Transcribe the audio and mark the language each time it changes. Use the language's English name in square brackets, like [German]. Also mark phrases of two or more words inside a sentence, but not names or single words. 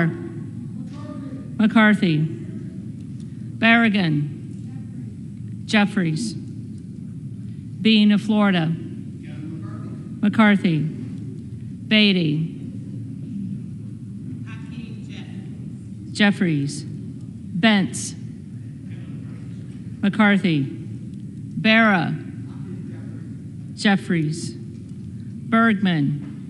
[English] McCarthy. Barragan. Jeffries. Bean of Florida. McCarthy, Beatty, Jeffries, Bentz, McCarthy, Barra, Jeffries, Bergman,